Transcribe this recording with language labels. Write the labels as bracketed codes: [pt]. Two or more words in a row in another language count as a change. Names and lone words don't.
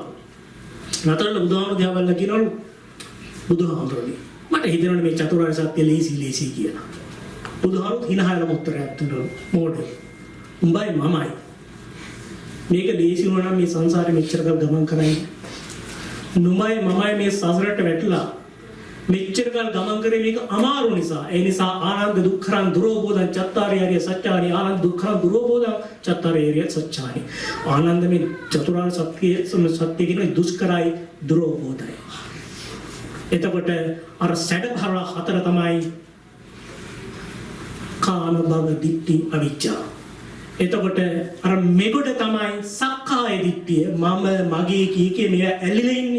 [si] නතරලා බුදුහාමුදුරුවෝ දිහා බලලා කියනවලු බුදුහාමුදුරුවනේ මට හිතෙනවා මේ චතුරාර්ය සත්‍ය ලේසි කියලා. බුදුහාමුදුරුවෝ හිනහාලම උත්තරයක් දුන්නා. මොඩේ. උඹයි මමයි. මේක ලේසි වුණා නම් මේ සංසාරේ මෙච්චර කල් ගමන් කරන්නේ නුඹයි මමයි මේ සසරට වැටලා මෙච්චර කල් ගමන් කරේ මේක අමාරු නිසා. ඒ නිසා [pi] ආනන්ද දුක්ඛං දුරෝබෝධං චත්තාරි ආර්ය සත්‍යානි ආනන්ද දුක්ඛං දුරෝබෝධං චත්තාරි ආර්ය සත්‍යානි. [si] ආනන්ද මේ චතුරාර්ය සත්‍ය කියන දුෂ්කරයි දුරෝබෝධයි. එතකොට අර සැඩ හතර තමයි [pi] කාම භව දිට්ඨි අවිජ්ජා. [si] එතකොට අර මෙගොඩ තමයි සක්කාය සක්කාය දිට්ඨිය මම මගේ කීකේ මෙයා ඇලිලා ඉන්නේ.